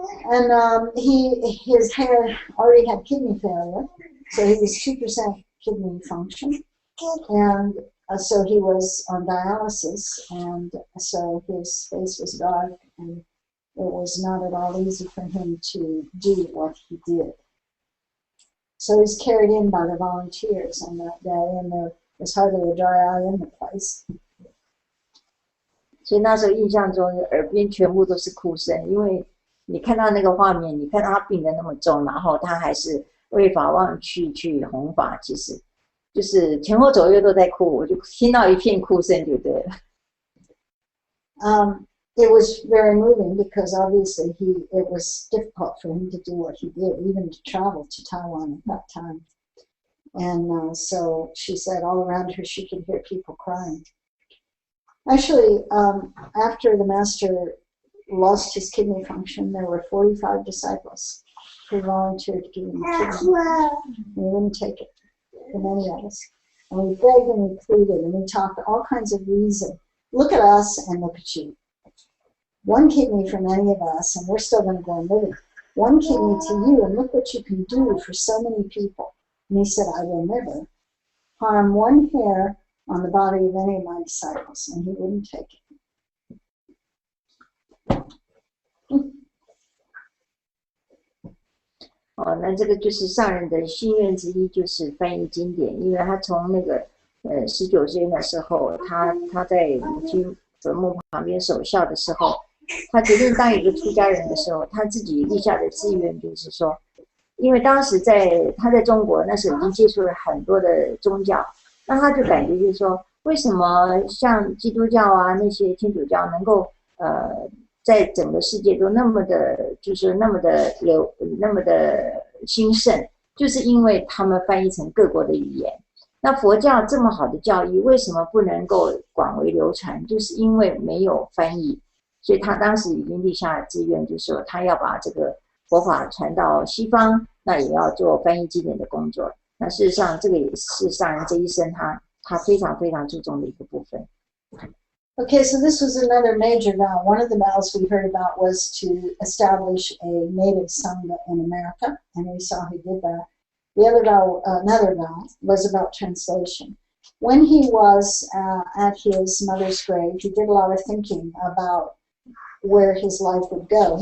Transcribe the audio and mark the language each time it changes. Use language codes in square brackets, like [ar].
[en] And his hair already had kidney failure, so he was 2% kidney function, and so he was on dialysis, and so his face was dark, and it was not at all easy for him to do what he did. So he was carried in by the volunteers on that day, and there was hardly a dry eye in the place. [zh] 所以那时候印象中耳边全部都是哭声，因为你看到那个画面，你看到他病得那么重，然后他还是为法忘去弘法，其实就是前后左右都在哭，我就听到一片哭声就对了。 [en] It was very moving because obviously it was difficult for him to do what he did, even to travel to Taiwan at that time. And so she said all around her she could hear people crying. Actually, after the master lost his kidney function, there were 45 disciples who volunteered to give him a kidney. We wouldn't take it for many of us. And we begged and we pleaded and we talked all kinds of reason. Look at us and look at you. One kidney for many of us, and we're still going to go on living. One kidney to you, and look what you can do for so many people. And he said, I will never harm one hair on the body of any of my disciples, and he wouldn't take it. [zh] 哦，那这个就是上人的心愿之一，就是翻译经典，因为他从那个 19岁那时候，他在母亲坟墓旁边守孝的时候，他决定当一个出家人的时候，他自己立下的志愿就是说，因为当时他在中国那时候已经接触了很多的宗教，那他就感觉就是说，为什么像基督教啊那些天主教能够在整个世界都那么的，就是那么的兴盛，就是因为他们翻译成各国的语言。那佛教这么好的教义，为什么不能够广为流传？就是因为没有翻译，所以他当时已经立下志愿，就是说他要把这个佛法传到西方，那也要做翻译经典的工作。那事实上，这个也是上人这一生他非常非常注重的一个部分。 [en] Okay, so this was another major vow. One of the vows we heard about was to establish a native Sangha in America, and we saw he did that. The other vow, another vow, was about translation. When he was at his mother's grave, he did a lot of thinking about where his life would go.